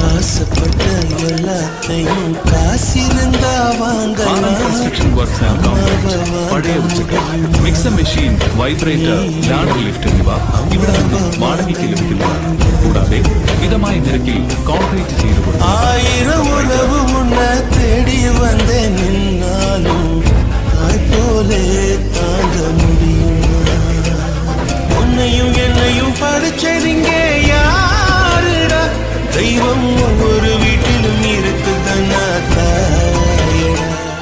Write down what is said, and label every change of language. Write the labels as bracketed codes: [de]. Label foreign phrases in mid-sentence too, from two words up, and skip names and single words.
[ta] ஆசைப்பட்ட எல்லாத்தையும் காசிருந்தா வாங்கலாம். [en] Construction works and concrete, [ml] പഴയ ഉച്ചക്കൽ, [en] mixer machine, vibrator, ladder lift [ml] എന്നിവ ഇവിടെ നിന്ന് വാടകയ്ക്ക് ലഭിക്കുന്നതാണ്. കൂടാതെ മിതമായ നിരക്കിൽ കോൺക്രീറ്റ് ചെയ്തു കൊടുക്കും. [ta] 1000 உறவு முன்னே தேடி வந்தே நின்னாலும் தாய் போலே தாங்க முடியுமா? உன்னையும் என்னையும் படிச்சதிங்க யாருடா? தெய்வம் ஒவ்வொரு வீட்டிலும் இருக்குதன்னா தாயடா.